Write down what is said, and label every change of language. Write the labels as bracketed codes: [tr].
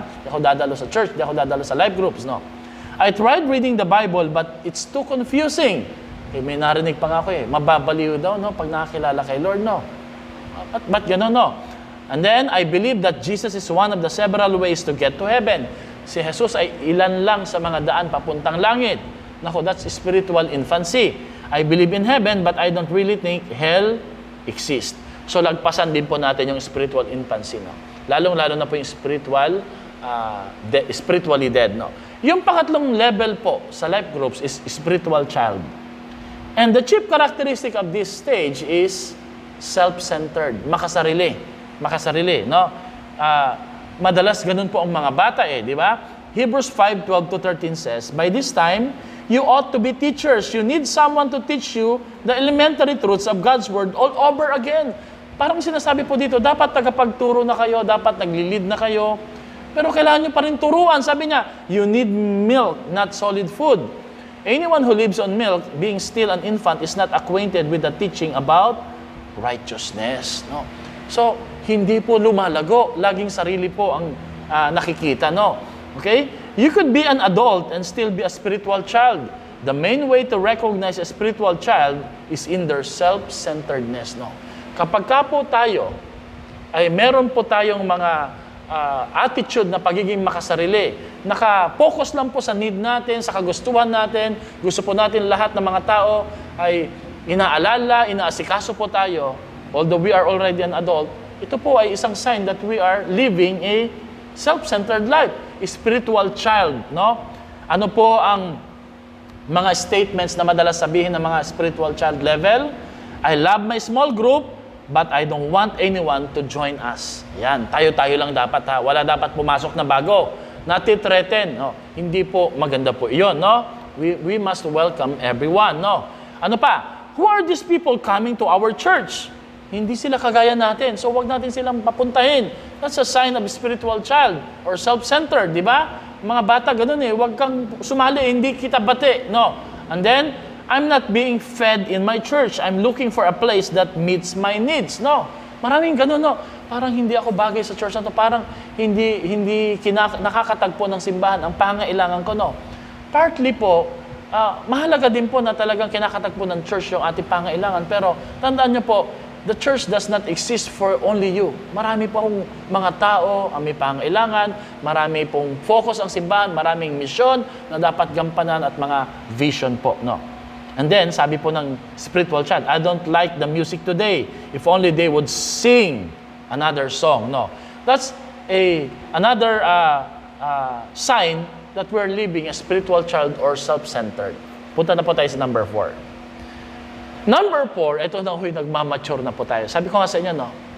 [tl] Hindi ako dadalo sa church, hindi ako dadalo sa life groups, no? [en] I tried reading the Bible, but it's too confusing. [tl] May narinig pa nga ako mababaliw daw, no? Pag nakakilala kay Lord, no? Ba't gano'n, no? [en] And then, I believe that Jesus is one of the several ways to get to heaven. [tl] Si Jesus ay ilan lang sa mga daan papuntang langit. [en] Nako, that's spiritual infancy. I believe in heaven, but I don't really think hell exists. [tl] So, lagpasan din po natin yung spiritual infancy, no? Lalong-lalo na po yung spiritually dead, no? Yung pangatlong level po sa life groups is spiritual child. [en] And the chief characteristic of this stage is self-centered, makasarili, no? [tl] Madalas ganun po ang mga bata di ba? [en] Hebrews 5:12-13 says, by this time, you ought to be teachers. You need someone to teach you the elementary truths of God's Word all over again. [tl] Parang sinasabi po dito, dapat tagapagturo na kayo, dapat nagli-lead na kayo, pero kailangan nyo pa rin turuan. [en] Sabi niya, you need milk, not solid food. Anyone who lives on milk, being still an infant, is not acquainted with the teaching about righteousness. [tl] No? So, hindi po lumalago. Laging sarili po ang nakikita, no? Okay? [en] You could be an adult and still be a spiritual child. The main way to recognize a spiritual child is in their self-centeredness, no? [tl] Kapag ka po tayo, ay meron po tayong mga attitude na pagiging makasarili. Naka-focus lang po sa need natin, sa kagustuhan natin. Gusto po natin lahat ng mga tao ay inaalala, inaasikaso po tayo. [en] Although we are already an adult, [tl] ito po ay isang [en] sign that we are living a self-centered life, a spiritual child, no? [tl] Ano po ang mga statements na madalas sabihin ng mga spiritual child level? [en] I love my small group, but I don't want anyone to join us. [tl] Yan, tayo-tayo lang dapat ha. Wala dapat pumasok na bago. Nati-threaten, no? Hindi po maganda po iyon, no? [en] We must welcome everyone, no? [tl] Ano pa? [en] Who are these people coming to our church? [tl] Hindi sila kagaya natin, so wag natin silang papuntahin. [en] That's a sign of a spiritual child or self-centered, [tl] di ba? Mga bata, ganun wag kang sumali, hindi kita bate, no? [en] And then, I'm not being fed in my church. I'm looking for a place that meets my needs, no? [tl] Maraming ganun, no? Parang hindi ako bagay sa church na to, parang hindi nakakatagpo ng simbahan ang pangailangan ko, no? Partly po, mahalaga din po na talagang kinakatagpo ng church yung ating pangailangan, pero tandaan niyo po, [en] the church does not exist for only you. [tl] Marami pong mga tao ang may pangailangan, marami pong focus ang simbahan, maraming misyon na dapat gampanan at mga vision po, no? [en] And then, [tl] sabi po ng [en] spiritual child, I don't like the music today. If only they would sing another song, no? That's another sign that we're living a spiritual child or self-centered. [tl] Punta na po tayo sa number 4. Number 4, ito na huy, nagmamature na po tayo. Sabi ko nga sa inyo, no?